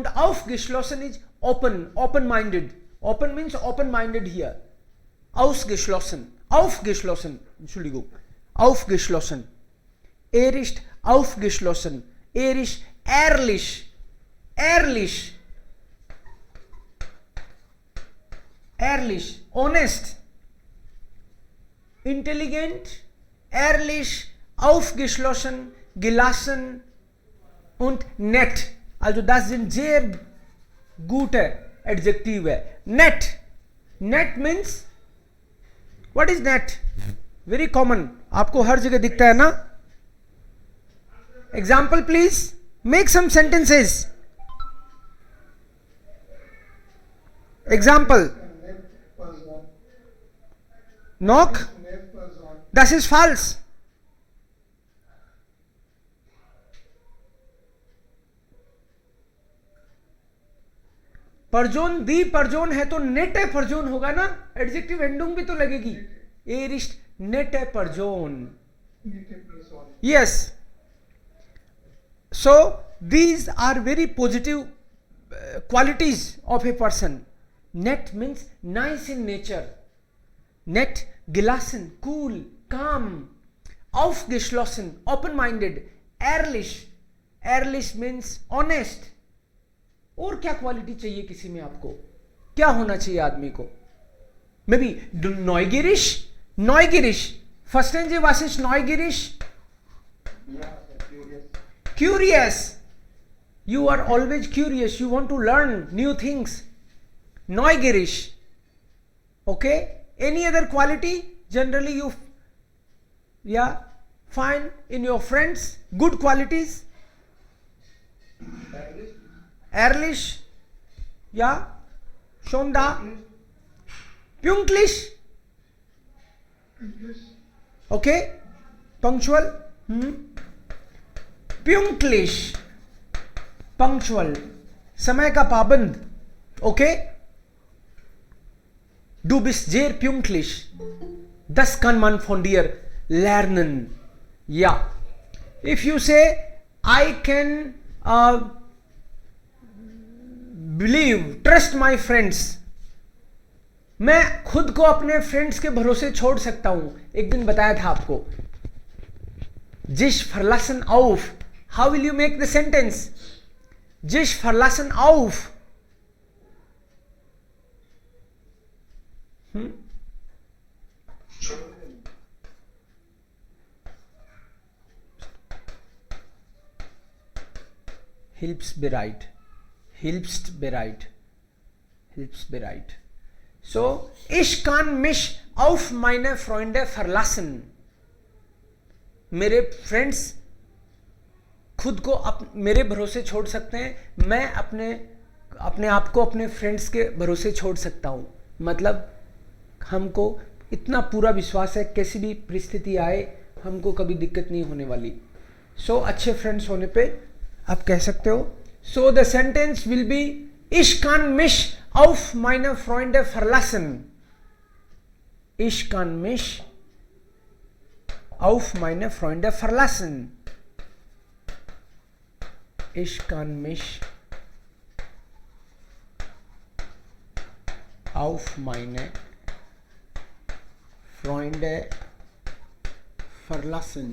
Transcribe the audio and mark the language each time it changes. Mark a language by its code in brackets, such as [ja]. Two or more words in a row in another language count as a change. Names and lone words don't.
[en] aufgeschlossen is open, open minded, open means open minded here, [de] ausgeschlossen, aufgeschlossen, Entschuldigung, aufgeschlossen, ist aufgeschlossen, ist ehrlich, ehrlich, ehrlich, honest, intelligent, ehrlich, aufgeschlossen, gelassen und nett. Also das sind sehr gute Adjektive. [en] Nett. Nett means, what is nett? Very common. [hi] आपको हर जगह दिखता है ना? [en] Example please. Make some sentences. Example. Knock. [de] Das ist falsch. [hi] परजोन, [de] die Person [hi] है तो नेट है परजोन होगा ना, [de] Adjektiv Endung [hi] भी तो लगेगी। [de] Er ist nette Person. Yes. [en] So these are very positive qualities of a person. Nett means nice in nature. [de] Nett, gelassen, cool, calm, aufgeschlossen, open-minded, ehrlich. [en] Ehrlich means honest. [hi] और क्या क्वालिटी चाहिए किसी में आपको? क्या होना चाहिए आदमी को? [en] may be [de] neugierig, neugierig. Verstehen Sie, was ist neugierig? [en] Curious. You are always curious. You want to learn new things. [de] Neugierig. Okay? [en] Any other quality generally you find in your friends? Good qualities? [de] Ehrlich? Schon da? Pünktlich? [en] Okay? Punctual? [de] Pünktlich. Punctual. [hi] समय का पाबंद. [de] Okay? Du bist sehr pünktlich. Das kann man von dir lernen. Ja. [en] If you say, I can believe, trust my friends. [hi] मैं खुद को अपने फ्रेंड्स के भरोसे छोड़ सकता हूं। एक दिन बताया था आपको। [de] Sich verlassen auf. [en] How will you make the sentence? [de] Sich verlassen auf. Hilfsbereit. Hilfsbereit. Hilfsbereit. So, ich kann mich auf meine Freunde verlassen. [hi] मेरे फ्रेंड्स खुद को मेरे भरोसे छोड़ सकते हैं। मैं अपने आप को अपने फ्रेंड्स के भरोसे छोड़ सकता हूं। मतलब हमको इतना पूरा विश्वास है कैसी भी परिस्थिति आए हमको कभी दिक्कत नहीं होने वाली। सो अच्छे फ्रेंड्स होने पे आप कह सकते हो। [en] so the sentence will be [de] ich kann mich auf meine Freunde verlassen. Ich kann mich auf meine Freunde verlassen. Ich kann mich auf meine Freunde verlassen.